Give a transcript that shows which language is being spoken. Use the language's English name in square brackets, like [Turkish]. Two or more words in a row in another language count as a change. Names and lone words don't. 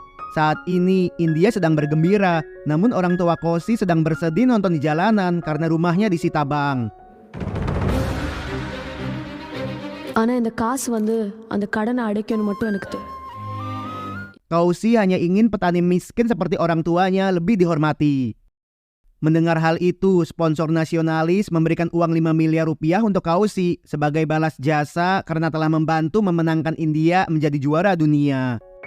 [Indonesian] Saat ini, India sedang bergembira, namun orang tua Kausi sedang bersedih nonton di jalanan karena rumahnya disita bank. [Tamil] ஆனா இந்த காசு அந்த கடனை அடைக்கணும் மட்டும் எனக்கு தெரியும். [Indonesian] Kausi hanya ingin petani miskin seperti orang tuanya lebih dihormati. Mendengar hal itu, sponsor nasionalis memberikan uang 5 miliar rupiah untuk Kausi sebagai balas jasa karena telah membantu memenangkan India menjadi juara dunia.